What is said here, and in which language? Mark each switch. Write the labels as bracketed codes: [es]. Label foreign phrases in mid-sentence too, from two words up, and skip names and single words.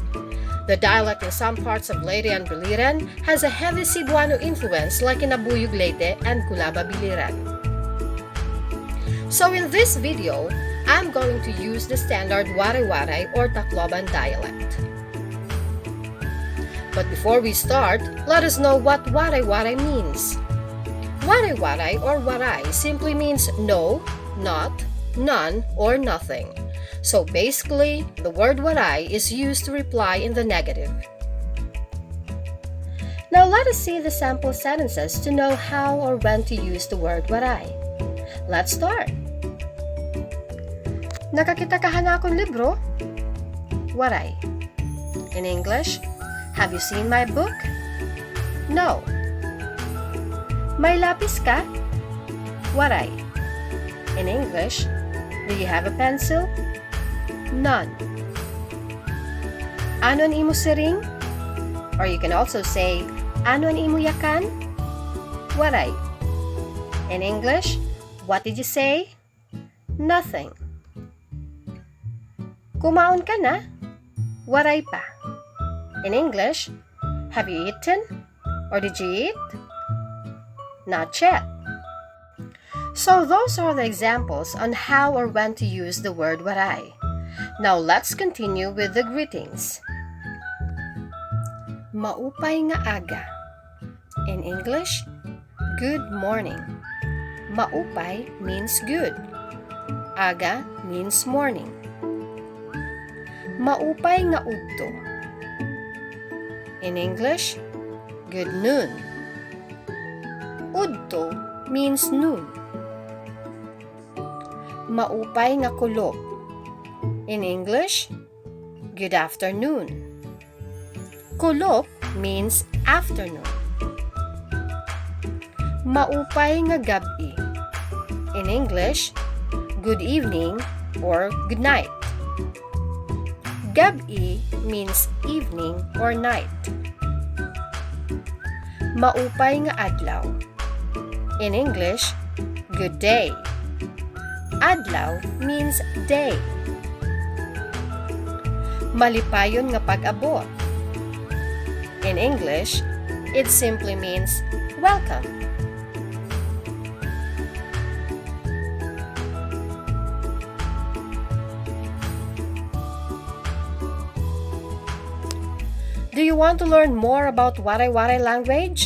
[en] The dialect in some parts of Leyte and Biliran has a heavy Cebuano influence like in Abuyog Leyte and Culaba Biliran. So in this video, I'm going to use the standard Waray-waray or Tacloban dialect. But before we start, let us know what Waray-waray means. Waray-waray or Waray simply means no, not, none, or nothing. So basically, the word Waray is used to reply in the negative. Now let us see the sample sentences to know how or when to use the word Waray. Let's start. [war] Nakakita-kahan na akong libro? Waray. [en] In English, have you seen my book? [war] No. May lapis ka? Waray. [en] In English, do you have a pencil? None. [war] Ano ang imo siring? [en] Or you can also say, [war] ano ang imo yakan? Waray. [en] In English, what did you say? Nothing. [war] Kumaon ka na? Waray pa. [en] In English, have you eaten? Or did you eat? Not yet. So those are the examples on how or when to use the word waray. Now let's continue with the greetings. [war] Maupay nga aga. [en] In English, good morning. Maupay means good. Aga means morning. [war] Maupay nga udto. [en] In English, good noon. Udto means noon. [war] Maupay nga kulop. [en] In English, good afternoon. Kulop means afternoon. [war] Maupay nga gabi. [en] In English, good evening or good night. Gabi means evening or night. [war] Maupay nga adlaw. [en] In English, good day. Adlaw means day. [war] Malipayon nga pag-abot. [en] In English, it simply means welcome. Do you want to learn more about Waray-waray language?